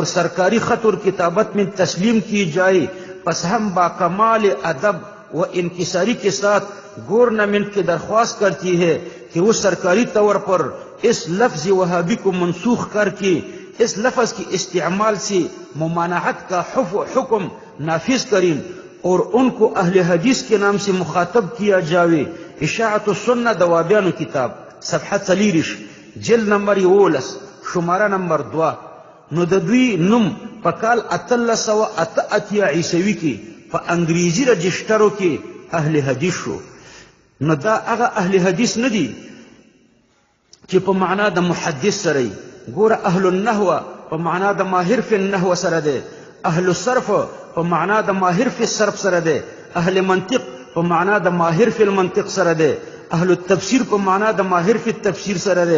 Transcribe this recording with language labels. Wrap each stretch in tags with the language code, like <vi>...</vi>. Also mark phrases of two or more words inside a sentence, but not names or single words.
<ur>سرکاری خط اور کتابت میں تسلیم کی جائے، پس ہم باکمال ادب و انکساری کے ساتھ گورنمنٹ کی درخواست کرتی ہے کہ وہ سرکاری طور پر اس لفظ وہابی کو منسوخ کر کے اس لفظ کی استعمال سے ممانعت کا حکم نافذ کریں اور ان کو اہل حدیث کے نام سے مخاطب کیا جاوے.</ur> <ps>اشاعت السنہ دوابیانو کتاب صفحہ 40 جلد نمبر 11 شمارہ نمبر 2. نو د دوی نوم په کال 1888 عیسوي کې په انګریزي رجسټرو کې اهل حدیث شو. نو دا هغه اهل حدیث نه دي چې په معنا د محدث سره وي. ګوره</ps> <ar>اهل النحو</ar> <ps>په معنا د</ps> <ar>ماهر فی النحو</ar> <ps>سره دی،</ps> <ar>اهل الصرف</ar> <ps>په معنا د</ps> <ar>ماهر فی الصرف</ar> <ps>سره دی،</ps> <ar>اهل منطق</ar> <ps>په معنا د</ps> <ar>ماهر فی المنطق</ar> <ps>سره دی،</ps> <ar>اهل التفسیر</ar> <ps>په معنا د</ps> <ar>ماهر فی التفسیر</ar> <ps>سره دی.</ps>